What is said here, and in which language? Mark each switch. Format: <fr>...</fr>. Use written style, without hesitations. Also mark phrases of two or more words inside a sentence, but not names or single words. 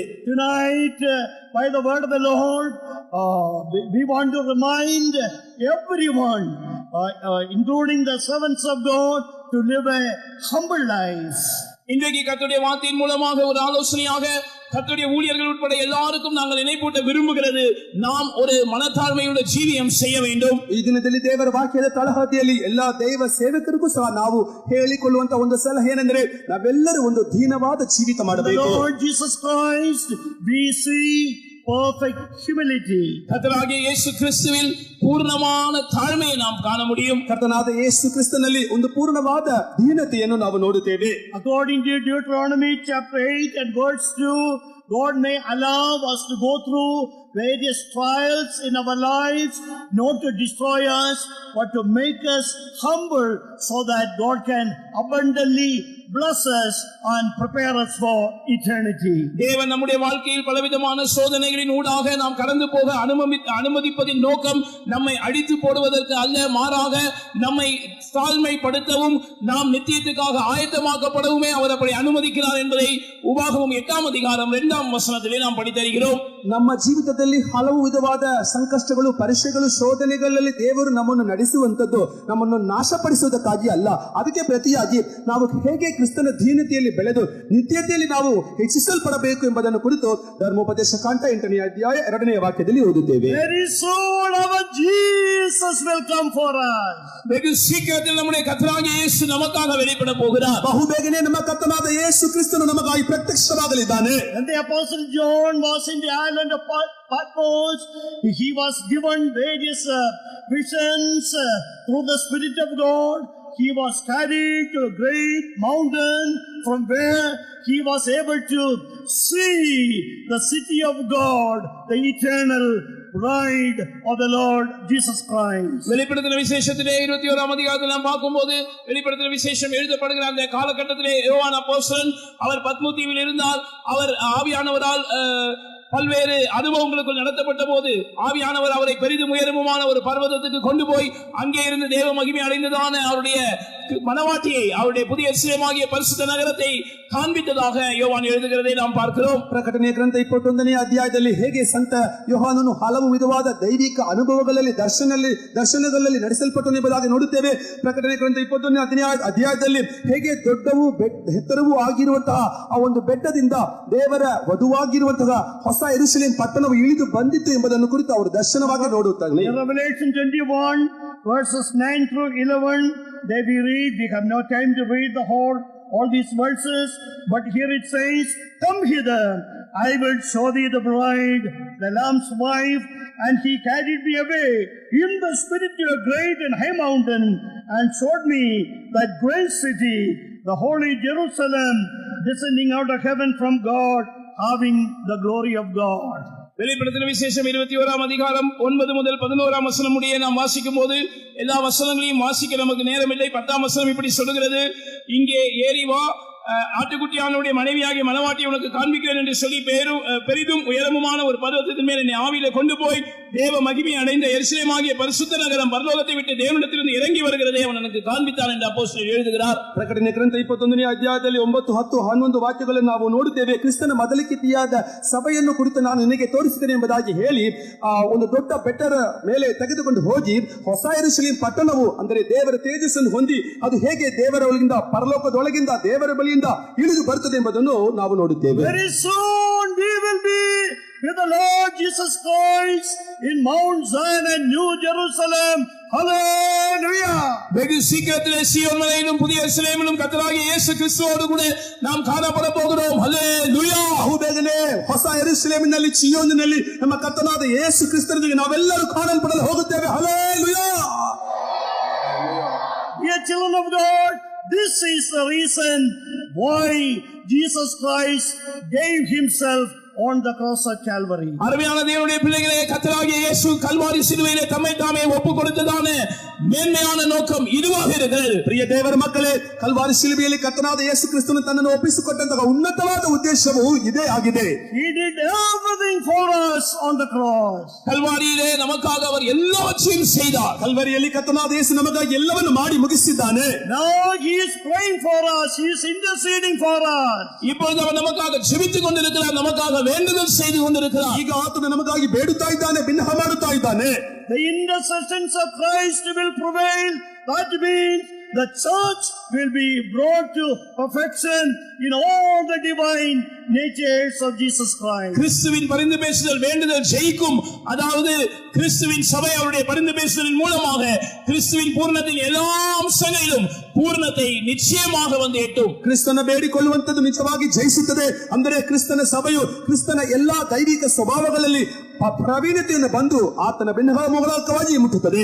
<en>Tonight, by the word of the Lord, we want to remind everyone, including the servants of God, to live a humble life.</en> <ta>இன்றைக்கு கர்த்தருடைய வார்த்தையின் மூலமாக ஒரு ஆலோசனையாக கர்த்தருடைய ஊழியர்கள் உட்பட எல்லாருக்கும் நாங்கள் நினைப்பூட்ட விரும்புகிறது, நாம் ஒரு மனத்தாழ்மையுள்ள ஜீவியம் செய்ய வேண்டும்.</ta> <kn>ಈ ದಿನದಲ್ಲಿ ದೇವರ ವಾಕ್ಯದ ತಳಹದಿಯಲ್ಲಿ ಎಲ್ಲಾ ದೈವ ಸೇವಕರಿಗೂ ಸಹ ನಾವು ಹೇಳಿಕೊಳ್ಳುವಂತ ಒಂದು ಸಲಹೆ ಏನೆಂದರೆ, ನಾವೆಲ್ಲರೂ ಒಂದು ದೀನವಾದ ಜೀವಿತ ಮಾಡಬೇಕು.</kn> <en>Lord Jesus Christ, we see perfect humility.</en> <ta>கர்த்தராகிய இயேசு கிறிஸ்துவில் பூர்ணமான தாழ்மையை நாம் காண முடியும்.</ta> <kn>ಕರ್ತನಾದ ಯೇಸು ಕ್ರಿಸ್ತನಲ್ಲಿ ಒಂದು ಪೂರ್ಣವಾದ ದೀನತೆಯನ್ನು ನಾವು ನೋಡುತ್ತೇವೆ.</kn> <en>According to Deuteronomy chapter 8 and verse 2, God may allow us to go through various trials in our lives, not to destroy us, but to make us humble so that God can abundantly bless us and prepare us for eternity.</en> <ta>தேவன் நம்முடைய வாழ்க்கையில் பலவிதமான சோதனைகளின் ஊடாக நாம் கடந்து போக அனுமதிப்பதின் நோக்கம் நம்மை அடித்து போடுவதற்கு அல்ல, மாறாக நம்மை தாழ்மைப்படுத்தவும் நாம் நித்தியத்துக்காக ஆயத்தமாக்கப்படவுமே அவர் அப்படி அனுமதிக்கிறார் என்பதை உபாகமம் 8ஆம் அதிகாரம் 2ஆம் வசனத்திலே நாம் படித்தறிகிறோம்.</ta> <kn>ನಮ್ಮ ಜೀವಿತದಲ್ಲಿ ಹಲವು ವಿಧವಾದ ಸಂಕಷ್ಟಗಳು, ಪರೀಕ್ಷೆಗಳು, ಶೋಧನೆಗಳಲ್ಲಿ ದೇವರು ನಮ್ಮನ್ನು ನಡೆಸುವಂತದ್ದು ನಮ್ಮನ್ನು ನಾಶಪಡಿಸುವುದಕ್ಕಾಗಿ ಅಲ್ಲ, ಅದಕ್ಕೆ ಪ್ರತಿಯಾಗಿ ನಾವು ಹೇಗೆ ಕ್ರಿಸ್ತನ ದೀನತೆಯಲ್ಲಿ ಬೆಳೆದು ನಿತ್ಯತೆಯಲ್ಲಿ ನಾವು ಹೆಚ್ಚಿಸಲ್ಪಡಬೇಕು ಎಂಬುದನ್ನು ಕುರಿತು ಧರ್ಮೋಪದೇಶ ಕಾಂಡ 8ನೇ ಅಧ್ಯಾಯ 2ನೇ ವಾಕ್ಯದಲ್ಲಿ ಓದುತ್ತೇವೆ.</kn> <en>Very soon our Jesus will come for us.</en> <ta>வெகு சீக்கிரத்தில் நம்முடைய கர்த்தராகிய இயேசு நமக்காக வெளிப்பட போகிறார்.</ta> <kn>ಬಹುಬೇಗನೆ ನಮ್ಮ ಕರ್ತನಾದ ಯೇಸು ಕ್ರಿಸ್ತನು ನಮಗಾಗಿ ಪ್ರತ್ಯಕ್ಷವಾಗಲಿದ್ದಾನೆ.</kn> <en>And the apostle John was in the island of Patmos. He was given various visions through the Spirit of God. He was carried to a great mountain from where he was able to see the city of God, the eternal bride of the Lord Jesus Christ.</en> <ta>வெளிப்படுத்தின விசேஷத்திலே 21ஆம் அதிகாரத்தில் நாம் பார்க்கும்போது வெளிப்படுத்தின விசேஷம் எழுதப்படுகிற அந்த காலகட்டத்திலே யோவான் அப்போஸ்தலன் அவர் பத்மோ தீவில் இருந்தால் அவர் ஆவியானவரால் பல்வேறு அனுபவங்களுக்குள் நடத்தப்பட்ட போது ஆவியானவர் அவரை பெரிதும் உயரமுமான ஒரு பர்வதத்துக்கு கொண்டு போய் அங்கே இருந்து தேவ மகிமை அடைந்ததான அவருடைய மனவாட்டியை, அவருடைய புதிய எருசலேமாகிய பரிசுத்த நகரத்தை காண்பித்ததாக யோவான் எழுதுகிறதை நாம் பார்க்கிறோம்.</ta> <kn>ಪ್ರಕಟಣೆ ಗ್ರಂಥ 21ನೇ ಅಧ್ಯಾಯದಲ್ಲಿ ಹೇಗೆ ಸಂತ ಯೋಹಾನನು ಹಲವು ವಿಧವಾದ ದೈವಿಕ ಅನುಭವಗಳಲ್ಲಿ ದರ್ಶನಗಳಲ್ಲಿ ನಡೆಸಲ್ಪಟ್ಟನು ಎಂಬುದಾಗಿ ನೋಡುತ್ತೇವೆ. ಪ್ರಕಟಣೆ ಗ್ರಂಥ 21ನೇ ಅಧ್ಯಾಯದಲ್ಲಿ ಹೇಗೆ ದೊಡ್ಡವೂ ಎತ್ತರವೂ ಆಗಿರುವಂತಹ ಆ ಒಂದು ಬೆಟ್ಟದಿಂದ ದೇವರ ವಧುವಾಗಿರುವಂತಹ ಹೊಸ ಯೆರೂಸಲೇಮ್ ಪಟ್ಟಣವು ಇಳಿದು ಬಂದಿತ್ತು ಎಂಬುದನ್ನು ಕುರಿತು ಅವರು ದರ್ಶನವಾಗಿ ನೋಡುತ್ತಾರೆ.</kn> <en>Revelation 21 verses 9 through 11, there we read, we have no time to read all these verses, but here it says, "Come hither, I will show thee the bride, the Lamb's wife." And he carried me away in the spirit to a great and high mountain, and showed me that great city, the holy Jerusalem, descending out of heaven from God, having the glory of God.</en> <ta>வெளிப்படுத்தின விசேஷம் 21ஆம் அதிகாரம் 9 முதல் 11ஆம் வசனம் முடிய நாம் வாசிக்கும் போது எல்லா வசனங்களையும் வாசிக்க நமக்கு நேரம் இல்லை. 10ஆம் வசனம் இப்படி சொல்லுகிறது, இங்கே ஏறி வா, ஆட்டுக்குட்டியானுடைய மனைவியாகிய மனவாட்டி உனக்கு காண்பிக்கிறேன் என்று சொல்லி பெரிதும் உயரமுமான ஒரு பர்வதத்தின் மேல் என்னை ஆவியிலே கொண்டு போய் தேவ மகிமை அடைந்த எருசலேமாகிய பரிசுத்த நகரம் பரலோகத்தை விட்டு தேவனிடத்திலிருந்து இறங்கி வருகிறதை அவன் எனக்கு காண்பித்தான் என்று அப்போஸ்தலர் எழுதுகிறார்.</ta> <kn>ಪ್ರಕಟಣೆ ಗ್ರಂಥ 21ನೇ ಅಧ್ಯಾಯದಲ್ಲಿ 9, 10, 11 ವಾಕ್ಯಗಳನ್ನು ನಾವು ನೋಡುತ್ತೇವೆ. ಕ್ರಿಸ್ತನ ಮೊದಲಿಕೆಯಾದ ಸಭೆಯನ್ನು ಕುರಿತು ನಾನು ನಿನಗೆ ತೋರಿಸಿದ್ದೇನೆ ಎಂಬುದಾಗಿ ಹೇಳಿ ಒಂದು ದೊಡ್ಡ ಬೆಟ್ಟದ ಮೇಲೆ ತೆಗೆದುಕೊಂಡು ಹೋಗಿ ಹೊಸ ಯೆರೂಸಲೇಮ್ ಪಟ್ಟಣವು ಅಂದರೆ ದೇವರ ತೇಜಸ್ಸನ್ನು ಹೊಂದಿ ಅದು ಹೇಗೆ ದೇವರ ಒಳಗಿಂದ ಪರಲೋಕದೊಳಗಿಂದ ದೇವರ ಬಳಿಯಿಂದ ಇಳಿದು ಬರುತ್ತದೆ ಎಂಬುದನ್ನು ನಾವು ನೋಡುತ್ತೇವೆ.</kn> <en>Very soon we will be with the Lord Jesus Christ in Mount Zion and New Jerusalem. Hallelujah.</en> <ta>வெகு சீக்கிரத்திலே சீயோன் மலையிலும் புதிய எருசலேமிலும் கர்த்தராகிய இயேசு கிறிஸ்துவோடு கூட நாம் காணப்பட போகிறோம். ஹல்லேலூயா.</ta> <kn>ಬಹುಬೇಗನೆ ಹೊಸ ಯೆರೂಸಲೇಮಿನಲ್ಲಿ ಚೀಯೋನಿನಲ್ಲಿ ನಮ್ಮ ಕರ್ತನಾದ ಯೇಸು ಕ್ರಿಸ್ತನೊಂದಿಗೆ ನಾವೆಲ್ಲರೂ ಕಾಣಲ್ಪಡಲು ಹೋಗುತ್ತೇವೆ. ಹಲ್ಲೇಲೂಯಾ.</kn> <en>Dear children of God, this is the reason why Jesus Christ gave himself on the cross of Calvary.</en> <ta>அருமையான தேவனுடைய பிள்ளைகளே, கர்த்தராகிய இயேசு கல்வாரி சிலுவையிலே தம்மை தாமே ஒப்புக் கொடுத்ததான மேன்மையான நோக்கம் இதுவாக இருக்கிறது.</ta> <kn>ಪ್ರಿಯ ದೇವರ ಮಕ್ಕಳೇ, ಕಲ್ವಾರಿ ಶಿಲುಬೆಯಲ್ಲಿ ಕರ್ತನಾದ ಯೇಸು ಕ್ರಿಸ್ತನು ತನ್ನನ್ನು ಒಪ್ಪಿಸಿಕೊಟ್ಟಂತಹ ಉನ್ನತವಾದ ಉದ್ದೇಶವು ಇದೇ ಆಗಿದೆ.</kn> <en>He did everything for us on the cross.</en> <ta>கல்வாரியிலே நமக்காக அவர் எல்லாவற்றையும் செய்தார்.</ta> <kn>ಕಲ್ವರಿಯಲ್ಲಿ ಕರ್ತನಾದ ಯೇಸು ನಮಗಾಗಿ ಎಲ್ಲವನ್ನು ಮಾಡಿ ಮುಗಿಸಿದ್ದಾನೆ.</kn> <en>Now he is praying for us, he is interceding for us.</en> <ta>இப்பொழுது அவர் நமக்காக ஜெபித்துக் கொண்டிருக்கிறார், நமக்காக வேண்டுதல் செய்து கொண்டிருக்கிறார்.</ta> <kn>ಈಗ ಆತನು ನಮಗಾಗಿ ಬೇಡುತ್ತಾ ಇದ್ದಾನೆ, ಬಿನ್ನಹ ಮಾಡುತ್ತಾ ಇದ್ದಾನೆ.</kn> <en>The intercessions of Christ will prevail. That means the church will be brought to perfection in all the divine natures of Jesus Christ.</en> <ta>கிறிஸ்துவின் பரிந்து பேசுதல் வேண்டுதல் ஜெயிக்கும். அதாவது கிறிஸ்துவின் சபை அவருடைய பரிந்து பேசுதலின் மூலமாக கிறிஸ்துவின் பூர்ணத்தின் எல்லா அம்சங்களிலும் பூர்ணத்தை நிச்சயமாக வந்து எட்டும்.</ta> <kn>ಕ್ರಿಸ್ತನ ಬೇಡಿಕೊಳ್ಳುವಂತದ್ದು ನಿಜವಾಗಿ ಜಯಿಸುತ್ತದೆ. ಅಂದರೆ ಕ್ರಿಸ್ತನ ಸಭೆಯು ಕ್ರಿಸ್ತನ ಎಲ್ಲಾ ದೈವಿಕ ಸ್ವಭಾವಗಳಲ್ಲಿ ಪ್ರವೀಣತೆಯನ್ನು ಬಂದು ಆತನ ಬೆನ್ನಹ ಮೂಲಕವಾಗಿ ಮುಟ್ಟುತ್ತದೆ.</kn>